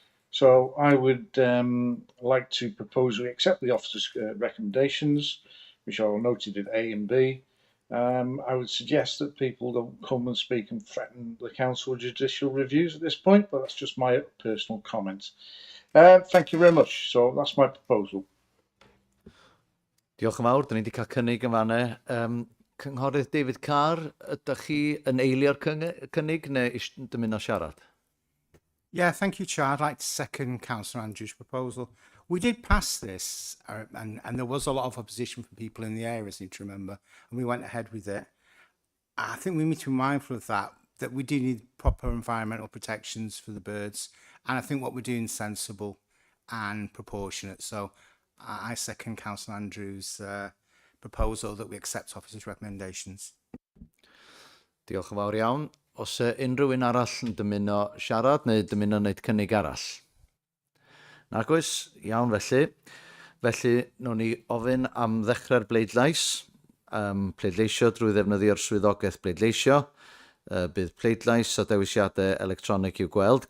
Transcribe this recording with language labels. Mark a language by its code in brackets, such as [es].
[en] So I would like to propose we accept the officer's recommendations, which are noted in A and B. I would suggest that people don't come and speak and threaten the council with judicial reviews at this point, but that's just my personal comment. Thank you very much. So that's my proposal. [cy] Diolch yn fawr, da ni wedi cael cynnig yn fanna. Cynghorydd David Carr, ydych chi yn eilio'r cynnig neu dymuno siarad? [en] Yeah, thank you, Chair. I'd like to second Councillor Andrews' proposal. We did pass this, and there was a lot of opposition from people in the area, as you need to remember, and we went ahead with it. I think we need to be mindful of that we do need proper environmental protections for the birds, and I think what we're doing is sensible and proportionate. So I second Councillor Andrews' proposal that we accept officer's recommendations. [cy] Diolch yn fawr iawn. Os unrhyw un arall yn dymuno siarad neu dymuno wneud cynnig arall? Nag oes, iawn felly. Felly, nhw'n ni ofyn am ddechrau'r bleidlais. Pleidleisio drwy ddefnyddio'r swyddogaeth bleidleisio. Bydd pleidlais a dewisiadau electronig i'w gweld.